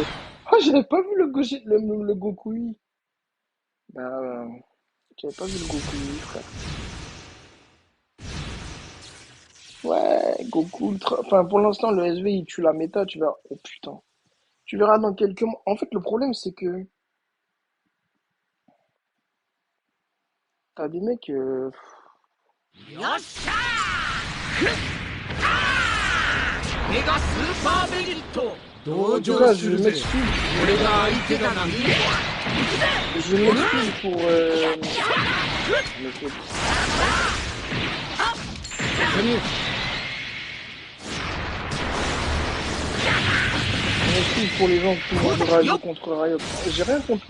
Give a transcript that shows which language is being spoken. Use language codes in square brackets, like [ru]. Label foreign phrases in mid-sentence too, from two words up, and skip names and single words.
[fr] Oh, j'avais pas vu le Goku Ui. Bah, j'avais pas vu le Goku Ui, frère. Ouais, Goku Ultra... Enfin, pour l'instant, le SV, il tue la méta, tu verras. Oh putain. Tu verras dans quelques mois. En fait, le problème, c'est que t'as des mecs... [ja] よっしゃーメガスーパーベジット [fr] En [ja] 同 [fr] tout [ja] 情 [fr] cas, [ja] す [fr] je [ja] るぜ [fr] m'excuse. [ja] 俺が相手だなんて [fr] Je m'excuse pour... le fait- Je m'excuse pour les gens qui vont rager contre Riot. J'ai rien compris.